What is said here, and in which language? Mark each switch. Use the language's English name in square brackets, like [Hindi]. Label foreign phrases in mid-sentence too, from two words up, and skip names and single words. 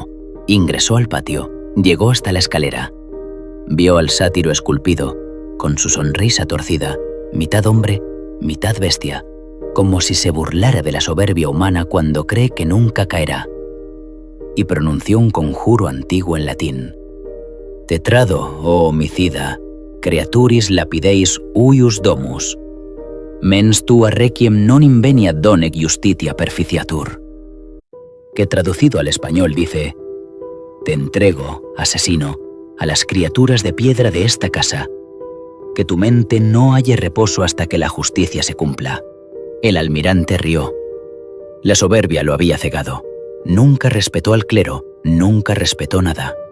[Spanish] Ingresó al patio, llegó hasta la escalera. Vio al sátiro esculpido, con su sonrisa torcida, mitad hombre, mitad bestia, como si se burlara de la soberbia humana cuando cree que nunca caerá. Y pronunció un conjuro antiguo en latín. [Latin] Tetrado, oh homicida, creaturis lapideis huius domus. Mens tua requiem non inveniat donec justitia perficiatur. [Spanish] Que traducido al español dice: te entrego, asesino, a las criaturas de piedra de esta casa. Que tu mente no halle reposo hasta que la justicia se cumpla. El almirante rió. La soberbia lo había cegado. Nunca respetó al clero, nunca respetó nada.